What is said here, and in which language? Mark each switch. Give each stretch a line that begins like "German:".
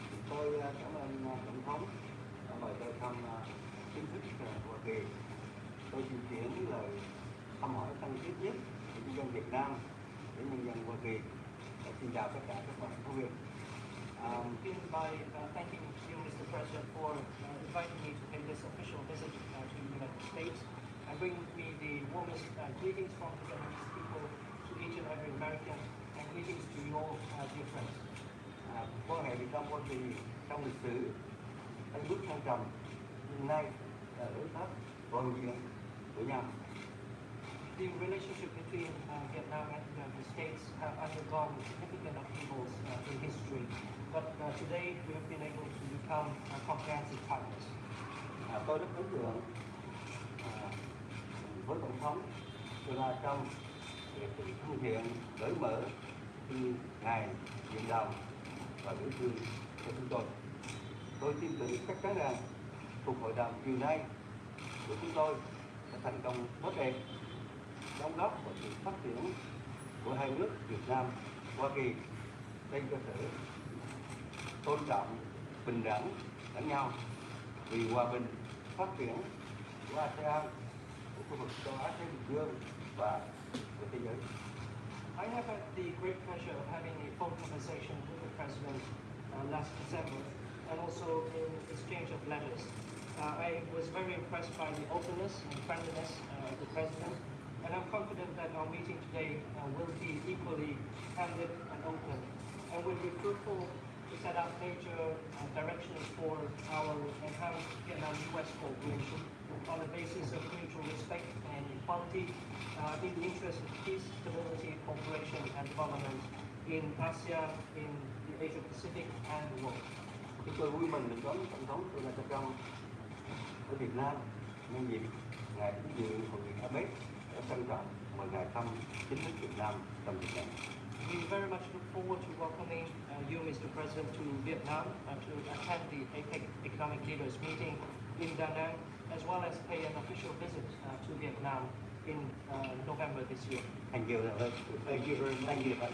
Vietnamese: Tôi cảm ơn Tổng thống đã mời tôi thăm chính thức Hoa Kỳ. Tôi xin chuyển lời thăm hỏi thân thiết nhất của nhân dân Việt Nam đến nhân dân Hoa Kỳ. Xin chào tất cả các bạn phóng viên.
English: Begin by thanking you, Mr. President, for inviting me to pay this official visit to the United States and bring me the warmest greetings from the Vietnamese people to each and every American, and greetings to you all, dear friends.
Vietnamese: Quan hệ Việt Nam Hoa Kỳ trong lịch sử đang bước thăng trầm, nhưng nay là đối tác toàn diện của nhau.
English: The relationship between Vietnam and the United States have undergone significant upheavals in history, but today we have been able to become comprehensive partners.
Vietnamese: Tôi rất ấn tượng với Tổng thống Donald Trump về sự thân thiện, cởi mở khi Ngài điện đàm và biểu thư cho chúng tôi. Tôi tin tưởng chắc chắn rằng cuộc hội đàm chiều nay của chúng tôi sẽ thành công tốt đẹp, đóng góp vào sự phát triển của hai nước Việt Nam, Hoa Kỳ trên cơ sở tôn trọng, bình đẳng lẫn nhau vì hòa bình, phát triển của ASEAN, của khu vực châu Á Thái Bình Dương và của thế giới.
English: I have had the great pleasure of having a phone conversation with the President last December, and also in exchange of letters. I was very impressed by the openness and friendliness of the President, and I'm confident that our meeting today will be equally candid and open, and will be fruitful to set out major directions for our enhanced Vietnam-US cooperation on the basis of mutual respect and equality in the interest of peace, stability, cooperation and development in ASEAN, in the Asia-Pacific and the world.
Vietnamese: Chúng tôi vui mừng được đón Tổng thống Donald Trump ở Việt Nam nhân dịp Ngài đến dự hội nghị APEC. Rất trân trọng mời Ngài thăm chính thức Việt Nam trong dịp này.
English: We very much look forward to welcoming you, Mr. President, to Vietnam to attend the APEC Economic Leaders meeting in Da Nang, as well as pay an official visit to Vietnam in November this year. Thank you. Thank you very much. Thank you.